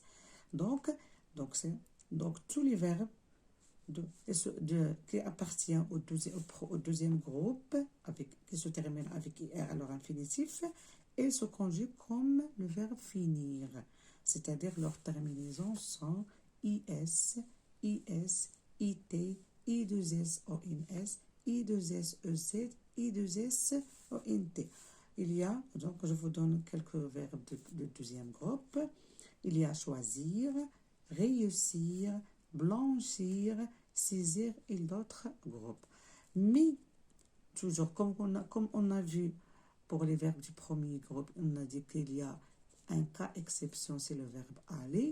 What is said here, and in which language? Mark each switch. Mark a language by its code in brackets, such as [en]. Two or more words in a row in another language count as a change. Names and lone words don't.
[fr] Donc tous les verbes qui appartiennent au deuxième groupe, qui se terminent avec IR à leur infinitif, et se conjuguent comme le verbe finir. C'est-à-dire leurs terminaisons sont IS, IS, IT, I2S, ONS, I2S, EZ, I2S, ONT. Il y a, donc je vous donne quelques verbes de deuxième groupe. Il y a choisir, réussir, blanchir, saisir et d'autres groupes. Mais, toujours, comme on a vu pour les verbes du premier groupe, on a dit qu'il y a un cas exception, c'est le verbe aller.